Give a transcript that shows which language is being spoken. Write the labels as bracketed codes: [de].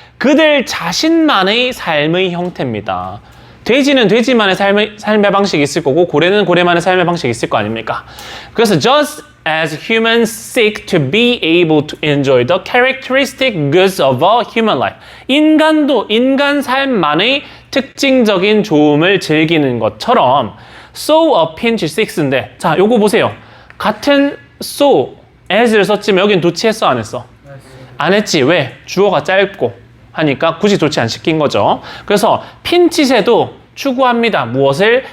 [ko] 그들 자신만의 삶의 형태입니다. 돼지는 돼지만의 삶의 방식이 있을 거고 고래는 고래만의 삶의 방식이 있을 거 아닙니까? 그래서 [en] just as humans seek to be able to enjoy the characteristic goods of a human life. [ko] 인간도 인간 삶만의 특징적인 좋음을 즐기는 것처럼 [en] so a pinch six [ko] 인데 자, 요거 보세요. 같은 so, as를 썼지만 여긴 도치했어 안 했어? 안 했지. 왜? 주어가 짧고 하니까 굳이 도치 안 시킨 거죠. 그래서 핀칫에도 추구합니다. 무엇을?